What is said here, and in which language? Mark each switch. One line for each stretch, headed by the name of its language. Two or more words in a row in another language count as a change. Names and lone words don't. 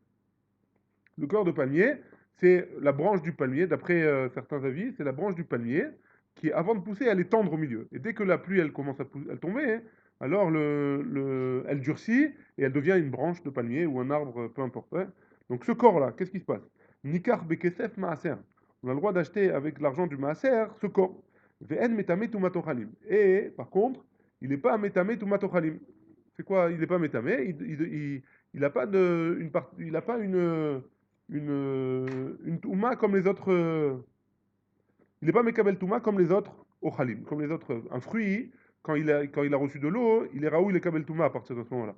French: Le corps de palmier, c'est la branche du palmier, d'après certains avis, c'est la branche du palmier qui, avant de pousser, elle est tendre au milieu. Et dès que la pluie, elle commence à tomber, hein, alors elle durcit et elle devient une branche de palmier ou un arbre, peu importe. Hein. Donc ce corps-là, qu'est-ce qui se passe?
Hebrew: נלקח בכסף מעשר.
French: On a le droit d'acheter avec l'argent du maaser ce corps.
Hebrew: ואין מטמא טומאת אוכלים.
French: Et par contre, il n'est pas
Hebrew: מטמא טומאת אוכלים.
French: C'est quoi? Il n'est pas métamé, il n'a pas il a pas une touma comme les autres. Il n'est pas
Hebrew: מקבל טומאה
French: comme les autres ochalim, comme les autres. Un fruit, quand il a reçu de l'eau, il est raoul et
Hebrew: קבל טומאה
French: à partir de ce moment-là.